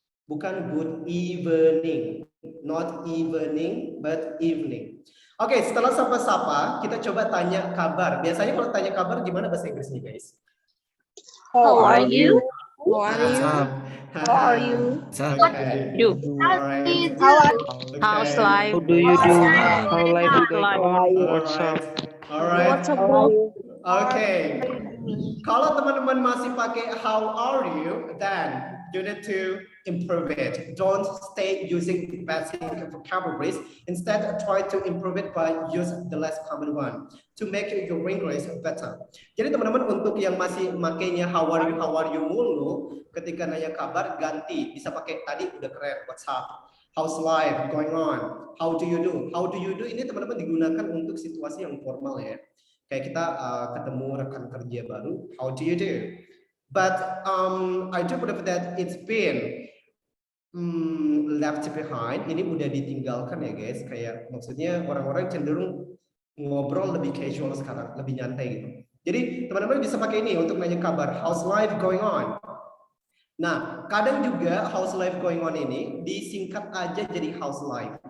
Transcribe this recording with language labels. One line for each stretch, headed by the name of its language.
Indonesian: Bukan
English: good evening, not evening, but evening.
Indonesian: Oke, setelah sapa-sapa, kita coba tanya kabar. Biasanya kalau tanya kabar gimana bahasa Inggrisnya, guys?
English: How are you? How are you? Okay. You. Alright. How's Okay. life? How do you do? How life is going on? What's up? Alright. Oke.
Indonesian: Kalau teman-teman masih pakai
English: how are you, then you need to improve it. Don't stay using basic vocabularies. Instead, try to improve it by use the less common one to make your English better.
Indonesian: Jadi teman-teman untuk yang masih makainya how are you mulu, ketika nanya kabar ganti, bisa pakai tadi udah keren,
English: what's up, how's life going on, how do you do.
Indonesian: How do you do ini teman-teman digunakan untuk situasi yang formal ya. Kayak kita ketemu rekan kerja baru,
English: how do you do? But I do believe that it's been left behind.
Indonesian: Ini udah ditinggalkan ya guys. Kayak maksudnya orang-orang cenderung ngobrol lebih casual sekarang, lebih nyantai gitu. Jadi teman-teman bisa pakai ini untuk nanya kabar,
English: how's life going on?
Indonesian: Nah, kadang juga how's life going on ini disingkat aja jadi how's life.